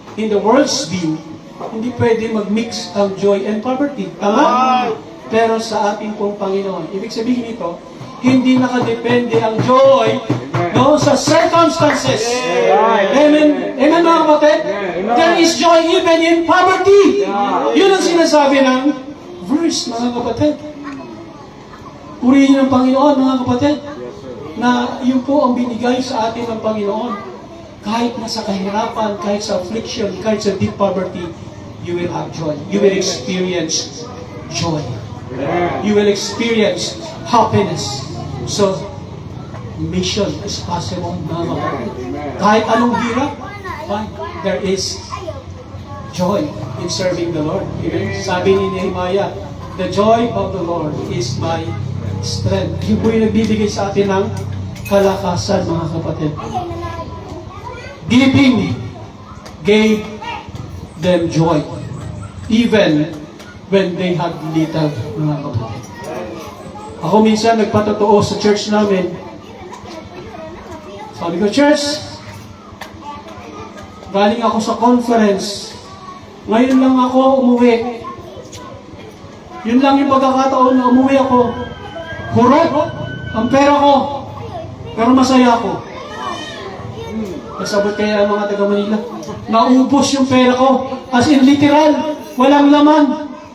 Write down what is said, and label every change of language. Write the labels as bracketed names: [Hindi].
[English] In the world's view, [Filipino] hindi pwede mag-mix ang [English] joy and poverty. Tama? [Filipino] Pero sa ating pong Panginoon, ibig sabihin nito, hindi nakadepende ang joy no, sa circumstances. Amen. Amen, mga kapatid? [English] There is joy even in poverty. [Filipino] Yun ang sinasabi ng verse, mga kapatid. Purihin ang Panginoon, mga kapatid, na yun po ang binigay sa atin ng Panginoon. Kahit nasa kahirapan, kahit sa affliction, kahit sa deep poverty, [English] you will have joy. You will experience joy. You will experience happiness. So, mission is possible, mga kapatid. [Filipino] Kahit anong hirap, [English] there is joy in serving the Lord. Amen? Sabi ni Nehemiah, the joy of the Lord is my strength. [Filipino] Yung po yung nagbibigay sa atin ng kalakasan, mga kapatid. [English] Giving gave them joy, even when they had little, mga kapatid. [Filipino] Ako minsan nagpatotoo sa church namin. Sabi ko, church, galing ako sa conference. Ngayon lang ako umuwi. Yun lang yung pagkakataon na umuwi ako. [Cebuano] Hurot ang pera ko. [Filipino] Pero masaya ako. [Cebuano] Kasabot kaya ang mga taga Manila. [Filipino] Naubos yung pera ko. [English] As in literal, [Filipino] walang laman.